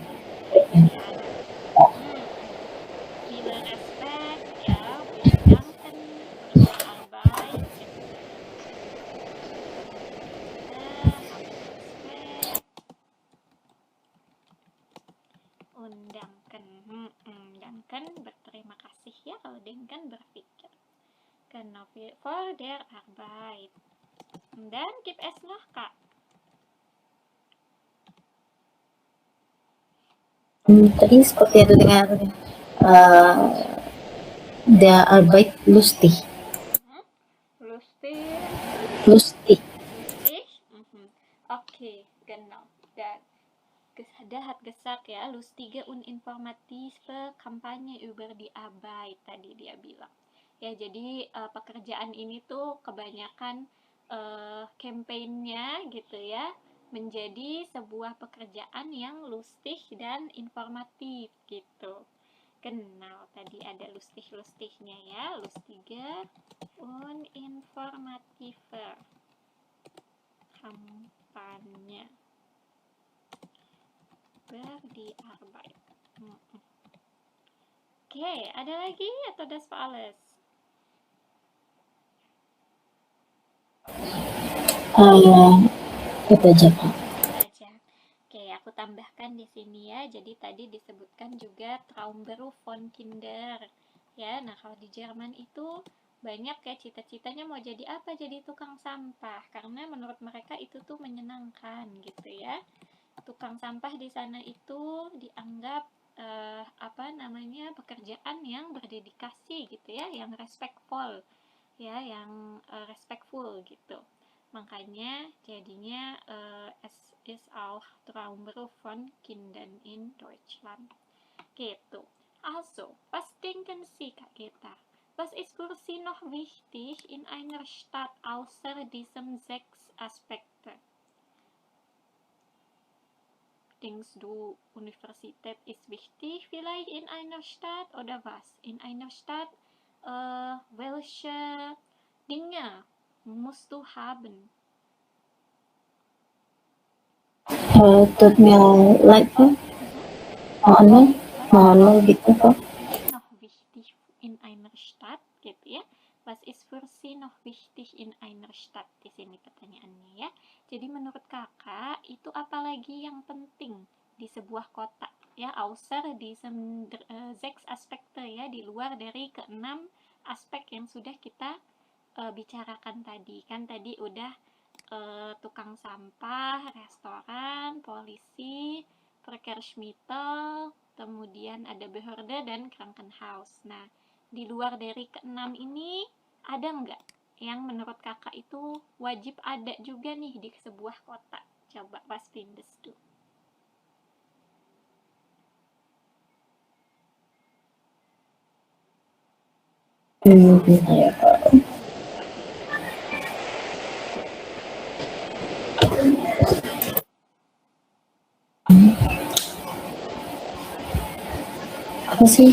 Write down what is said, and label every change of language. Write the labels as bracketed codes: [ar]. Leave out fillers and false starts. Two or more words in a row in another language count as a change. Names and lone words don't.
[de] Viele Respekt, ya, wir danken für Ihre Arbeit. Danken, danken [id] berterima kasih ya, kalau denken berpikir. [de] Genau, for der Arbeit. Dan gibt es noch, [id] Kak? Tadi seperti ada dengar [de] der Arbeit lustig. Lustig. Okay, genau. Da hat gesagt ya, lustige und informative Kampagne über die Arbeit, [id] tadi dia bilang. Ya, jadi pekerjaan ini tuh kebanyakan kampanyenya gitu ya, menjadi sebuah pekerjaan yang lustig dan informatif gitu. Genau, tadi ada lustig-lustignya ya, [de] lustige und informative [id] kampanye Verdi-Arbeit. Oke, ada lagi atau [de] das war alles? [id] Itu aja, Pak. Aja. Oke, aku tambahkan di sini ya. Jadi tadi disebutkan juga [de] Traumberuf von Kinder. [id] Ya, nah kalau di Jerman itu banyak ya cita-citanya mau jadi apa? Jadi tukang sampah. Karena menurut mereka itu tuh menyenangkan gitu ya. Tukang sampah di sana itu dianggap pekerjaan yang berdedikasi gitu ya, yang respectful ya, yang respectful gitu. Makanya jadinya [de] es ist auch Traumberuf von Kindern in Deutschland. [id] Gitu. [de] Also, was denken Sie, Kak Geta? Was ist für Sie noch wichtig in einer Stadt außer diesen 6 Aspekten? Denkst du, Universität ist wichtig vielleicht in einer Stadt oder was? In einer Stadt, welche Dinge musst du haben? Tut mir leid, [id] Pak. Mohon gitu, Pak. [de] Noch wichtig in einer Stadt, [id] gitu ya. [de] Was ist für Sie noch wichtig in einer Stadt? [id] Di sini pertanyaannya ya. Jadi menurut kakak itu apalagi yang penting di sebuah kota ya, außer di 6 Aspekte ya, di luar dari keenam aspek yang sudah kita bicarakan tadi. Kan tadi udah tukang sampah, restoran, polisi, Verkehrsmittel, kemudian ada Behörde dan Krankenhaus. Nah, di luar dari keenam ini ada nggak yang menurut kakak itu wajib ada juga nih di sebuah kota? [de] Coba was findest du? [id] Bentar ya, Pak. Apa sih?